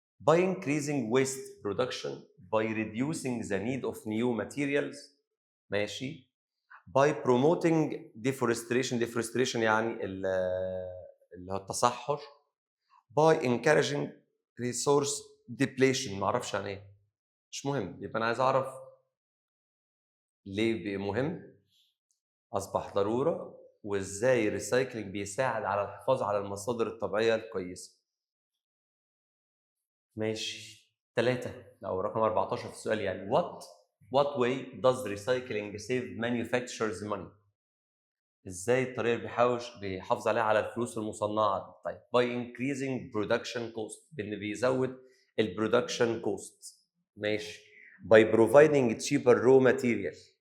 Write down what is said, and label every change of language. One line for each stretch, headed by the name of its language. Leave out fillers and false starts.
English: By increasing waste production, by reducing the need of new materials.
Arabic: ماشي.
English: By promoting deforestation
Arabic: يعني اللي هو التصحر.
English: By encouraging resource depletion.
Arabic: ما اعرفش يعني ايه، مش مهم. يبقى انا عايز اعرف ليه بقى مهم، اصبح ضروره، وازاي الريسايكلينج بيساعد على الحفاظ على المصادر الطبيعيه الكويسه. ماشي. 3 او رقم 14 في السؤال يعني
English: what way does recycling save manufacturers money؟
Arabic: ازاي الطريقه اللي بيحافظ عليها على الفلوس المصنعه؟ طيب
English: by increasing production cost،
Arabic: بان بيزود البرودكشن كوست. ماشي.
English: by providing cheaper raw material.